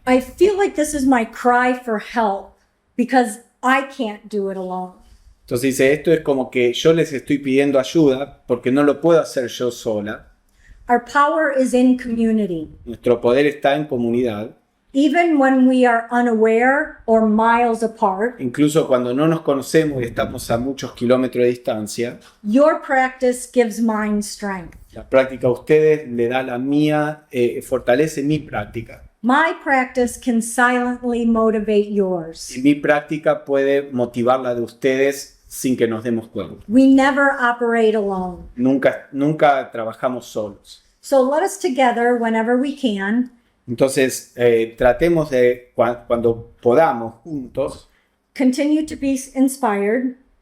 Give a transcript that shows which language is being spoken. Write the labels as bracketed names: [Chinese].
[English] I feel like this is my cry for help because I can't do it alone. [Spanish] Entonces dice, esto es como que yo les estoy pidiendo ayuda porque no lo puedo hacer yo sola. [English] Our power is in community. [Spanish] Nuestro poder está en comunidad. [English] Even when we are unaware or miles apart, [Spanish] Incluso cuando no nos conocemos y estamos a muchos kilómetros de distancia, [English] your practice gives mine strength. [Spanish] la práctica a ustedes le da la mía, fortalece mi práctica. [English] My practice can silently motivate yours. [Spanish] Y mi práctica puede motivar la de ustedes sin que nos demos cuenta. [English] We never operate alone. [Spanish] Nunca trabajamos solos. [English] So let us together, whenever we can, [Spanish] Entonces, tratemos de, cuando podamos, juntos, [English] continue to be inspired,